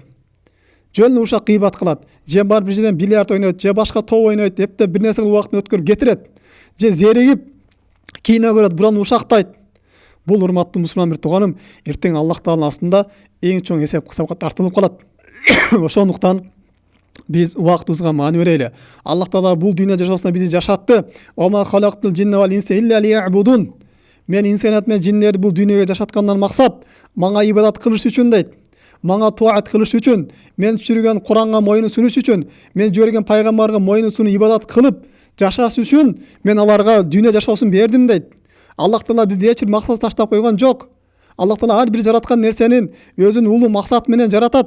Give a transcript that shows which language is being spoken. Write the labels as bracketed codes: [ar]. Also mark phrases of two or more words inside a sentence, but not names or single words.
[ky] Жөн ушак кыйбат кылат, же бар бир жерден бильярд ойнойт, же башка топ ойнойт, эптеп бир нерсе убактын өткөрүп кетирет, же зеригип кино көрөт, буран ушактайт. Бул, урматтуу мусулман бир тууганым, эртең Аллах Тааланын астында эң чоң эсеп-кысапка тартылып калат. Ошондуктан биз убактыбызга маани берели. Аллах Таала бул дүйнө жашоосуна бизди жашатты. [ar] وما خلقت الجن والإنس إلا ليعبدون. [ky] Мен инсаният менен жиннерди бул дүйнөгө жашаткандан максат мага ибадат кылыш үчүн дейт. Мага туат кылыш үчүн, мен түшүргөн Куранга моюн сунуш үчүн, мен жиберген пайгамбарга моюн сунуп ибадат кылып жашаш үчүн мен аларга дүйнө жашоосун бердим дейт. Аллах Таала бизди эч бир максат таштап койгон жок. Аллах Таала ар бир жараткан нерсенин өзүнүн улуу максаты менен жаратат.